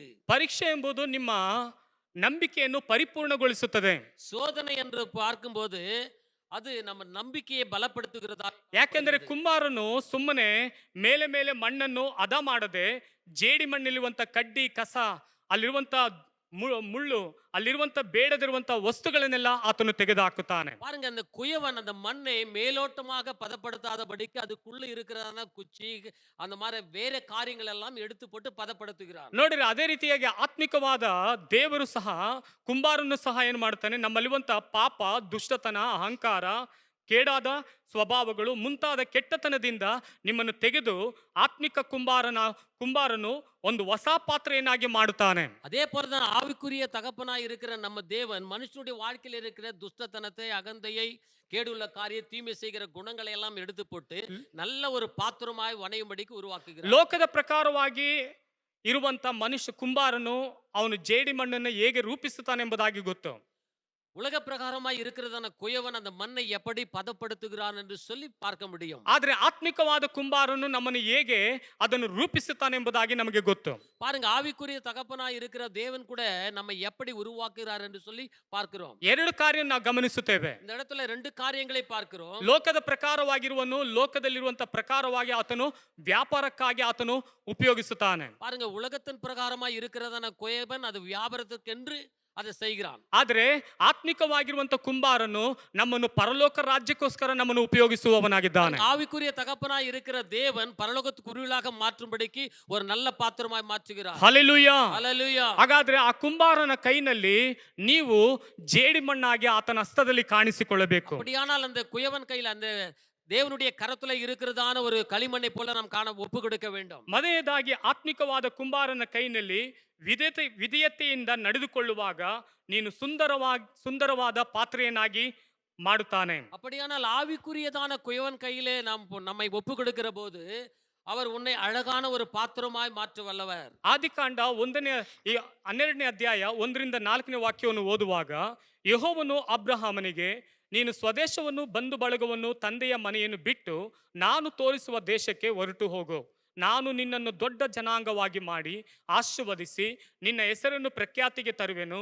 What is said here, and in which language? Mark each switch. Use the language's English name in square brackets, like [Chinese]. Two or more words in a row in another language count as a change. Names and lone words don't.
[Kannada] ಪರೀಕ್ಷೆ ಎಂಬುದು ನಿಮ್ಮ ನಂಬಿಕೆಯನ್ನು ಪರಿಪೂರ್ಣಗೊಳಿಸುತ್ತದೆ. [Tamil] சோதனை என்று பார்க்கும்போது அது நம்ம நம்பிக்கையை பலப்படுத்துகிறதா. [Kannada] ಯಾಕೆಂದರೆ ಕುಂಬಾರನು ಸುಮ್ಮನೆ ಮೇಲೆ ಮೇಲೆ ಮಣ್ಣನ್ನು ಹದ ಮಾಡದೆ ಜೇಡಿ ಮಣ್ಣಲ್ಲಿರುವಂತ ಕಡ್ಡಿ ಕಸ ಅಲ್ಲಿರುವಂತ ಮುಳ್ಳು ಅಲ್ಲಿರುವಂತ ಬೇಡದಿರುವಂತ ವಸ್ತುಗಳನ್ನೆಲ್ಲ ಆತನು ತೆಗೆದುಹಾಕುತ್ತಾನೆ. [Tamil] பாருங்க, அந்த குயவன் அந்த மண்ணை மேலோட்டமாக பதப்படுத்தாதபடிக்கு அதுக்குள்ள இருக்கிறதான குச்சி அந்த மாதிரி வேற காரியங்கள் எல்லாம் எடுத்து போட்டு பதப்படுத்துகிறான். [Kannada] ನೋಡಿರಿ, ಅದೇ ರೀತಿಯಾಗಿ ಆತ್ಮಿಕವಾದ ದೇವರು ಸಹ ಕುಂಬಾರನು ಸಹ ಏನು ಮಾಡ್ತಾನೆ, ನಮ್ಮಲ್ಲಿರುವಂತ ಪಾಪ, ದುಷ್ಟತನ, ಅಹಂಕಾರ, ಕೇಡಾದ ಸ್ವಭಾವಗಳು ಮುಂತಾದ ಕೆಟ್ಟತನದಿಂದ ನಿಮ್ಮನ್ನು ತೆಗೆದು ಆತ್ಮಿಕ ಕುಂಬಾರನು ಒಂದು ಹೊಸ ಪಾತ್ರೆಯನ್ನಾಗಿ ಮಾಡುತ್ತಾನೆ. [Tamil] அதே போலதான் ஆவிக்குரிய தகப்பனாய் இருக்கிற நம்ம தேவன் மனுஷனுடைய வாழ்க்கையில் இருக்கிற துஷ்டத்தனத்தை, அகந்தையை, கேடுள்ள காரிய, தீமை செய்கிற குணங்களை எல்லாம் எடுத்து போட்டு நல்ல ஒரு பாத்திரமாய் வணையும்படிக்கு உருவாக்குகிறார். [Kannada] ಲೋಕದ ಪ್ರಕಾರವಾಗಿ ಇರುವಂತ ಮನುಷ್ಯ ಕುಂಬಾರನು ಅವನು ಜೇಡಿ ಮಣ್ಣನ್ನು ಹೇಗೆ ರೂಪಿಸುತ್ತಾನೆ ಎಂಬುದಾಗಿ ಗೊತ್ತು. [Tamil] உலக பிரகாரமாய் இருக்கிறதான குயவன் அந்த மண்ணை எப்படி பதப்படுத்துகிறான் என்று சொல்லி பார்க்க முடியும். [Kannada] ಆದರೆ ಆತ್ಮಿಕವಾದ ಕುಂಬಾರನು ನಮ್ಮನ್ನು ಹೇಗೆ ಅದನ್ನು ರೂಪಿಸುತ್ತಾನೆ ಎಂಬುದಾಗಿ ನಮಗೆ ಗೊತ್ತು. [Tamil] பாருங்க, ஆவிக்குரிய தகப்பனாய் இருக்கிற தேவன் கூட நம்ம எப்படி உருவாக்குகிறார் என்று சொல்லி பார்க்கிறோம். [Kannada] ಎರಡು ಕಾರ್ಯ ನಾವು ಗಮನಿಸುತ್ತೇವೆ. [Tamil] இந்த இடத்துல ரெண்டு காரியங்களை பார்க்கிறோம். [Kannada] ಲೋಕದ ಪ್ರಕಾರವಾಗಿರುವನು ಲೋಕದಲ್ಲಿರುವಂತ ಪ್ರಕಾರವಾಗಿ ಆತನು ವ್ಯಾಪಾರಕ್ಕಾಗಿ ಆತನು ಉಪಯೋಗಿಸುತ್ತಾನೆ. [Tamil] பாருங்க, உலகத்தின் பிரகாரமாய் இருக்கிறதான குயவன் அது வியாபாரத்துக்கென்று அதை செய்கிறான். [Kannada] ಆದರೆ ಆತ್ಮಿಕವಾಗಿರುವಂತ ಕುಂಬಾರನು ನಮ್ಮನ್ನು ಪರಲೋಕ ರಾಜ್ಯಕ್ಕೋಸ್ಕರ ನಮ್ಮನ್ನು ಉಪಯೋಗಿಸುವವನಾಗಿದ್ದಾನೆ. [Tamil] ஆவிக்குரிய தகப்பனாய் இருக்கிற தேவன் பரலோகத்துக்கு உருளாக மாற்றும்படிக்கு ஒரு நல்ல பாத்திரமாய் மாற்றுகிறார். [Kannada] ಹಲ್ಲೆಲೂಯಾ. [Tamil] ஹல்லேலூயா. [Kannada] ಹಾಗಾದ್ರೆ ಆ ಕುಂಬಾರನ ಕೈನಲ್ಲಿ ನೀವು ಜೇಡಿ ಮಣ್ಣಾಗಿ ಆತನ ಹಸ್ತದಲ್ಲಿ ಕಾಣಿಸಿಕೊಳ್ಳಬೇಕು. [Tamil] அப்படியானால் அந்த குயவன் கையில் அந்த தேவனுடைய கரத்துல இருக்கிறதான ஒரு களிமண்ணை போல நாம் காண ஒப்பு கொடுக்க வேண்டும். [Kannada] ಮೊದಲನೇದಾಗಿ ಆತ್ಮಿಕವಾದ ಕುಂಬಾರನ ಕೈನಲ್ಲಿ ವಿಧೇಯತೆಯಿಂದ ನಡೆದುಕೊಳ್ಳುವಾಗ ನೀನು ಸುಂದರವಾದ ಪಾತ್ರೆಯನ್ನಾಗಿ ಮಾಡುತ್ತಾನೆ. [Tamil] அப்படியானால் ஆவிக்குரியதான குயவன் கையிலே நாம் நம்மை ஒப்பு கொடுக்கிற போது அவர் உன்னை அழகான ஒரு பாத்திரமாய் மாற்ற வல்லவர். [Kannada] ಆದಿಕಾಂಡ 12ನೇ ಅಧ್ಯಾಯ 1-4 ವಾಕ್ಯವನ್ನು ಓದುವಾಗ ಯೆಹೋವನು ಅಬ್ರಹಾಮನಿಗೆ, ನೀನು ಸ್ವದೇಶವನ್ನು, ಬಂಧು ಬಳಗವನ್ನು, ತಂದೆಯ ಮನೆಯನ್ನು ಬಿಟ್ಟು ನಾನು ತೋರಿಸುವ ದೇಶಕ್ಕೆ ಹೊರಟು ಹೋಗು. ನಾನು ನಿನ್ನನ್ನು ದೊಡ್ಡ ಜನಾಂಗವಾಗಿ ಮಾಡಿ ಆಶೀರ್ವದಿಸಿ ನಿನ್ನ ಹೆಸರನ್ನು ಪ್ರಖ್ಯಾತಿಗೆ ತರುವೆನು.